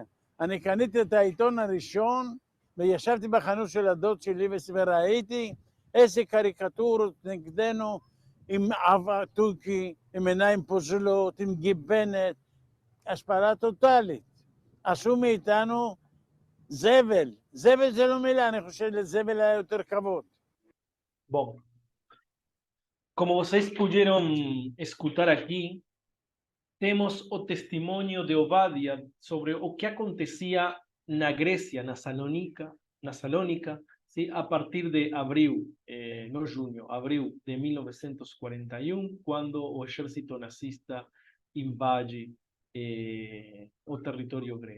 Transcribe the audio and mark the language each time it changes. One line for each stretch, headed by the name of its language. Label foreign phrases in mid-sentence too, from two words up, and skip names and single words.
Hebrew: אני קניתי את העיתון הראשון, וישבתי בחנות של הדוד שלי וראיתי איזה קריקטורות נגדנו, עם אב טורקי, עם עיניים פוזלות, עם גיבנת, השפלה טוטלית. עשו מאיתנו זבל. זבל זה לא מילה, אני חושב לזבל היה יותר כבוד.
Portuguese: Bom, como vocês puderam escutar aqui, temos o testemunho de Obadia sobre o que acontecia na Grécia, na Salônica, sim, a partir de abril, não junho, abril de 1941, quando o exército nazista invade o território grego.